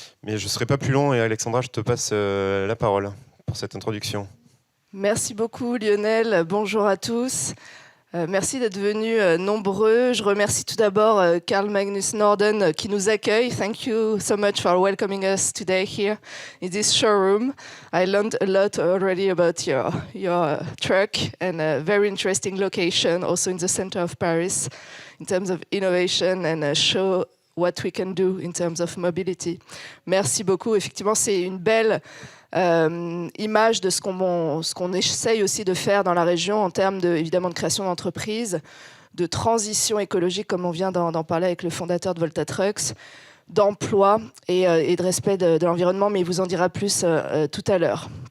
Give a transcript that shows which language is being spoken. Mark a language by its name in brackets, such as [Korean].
[French] Mais je ne serai pas plus long et Alexandra, je te passe la parole pour cette introduction. Merci beaucoup Lionel, bonjour à tous. Merci d'être venus nombreux. Je remercie tout d'abord Carl Magnus Norden qui nous accueille. [English] Thank you so much for welcoming us today here in this showroom. I learned a lot already about your truck and a very interesting location also in the center of Paris in terms of innovation and show what we can do in terms of mobility. [French] Merci beaucoup. Effectivement, c'est une belle image de ce qu'on essaye aussi de faire dans la région en termes évidemment de création d'entreprises, de transition écologique comme on vient d'en parler avec le fondateur de Volta Trucks, d'emploi et de respect de l'environnement, mais il vous en dira plus tout à l'heure.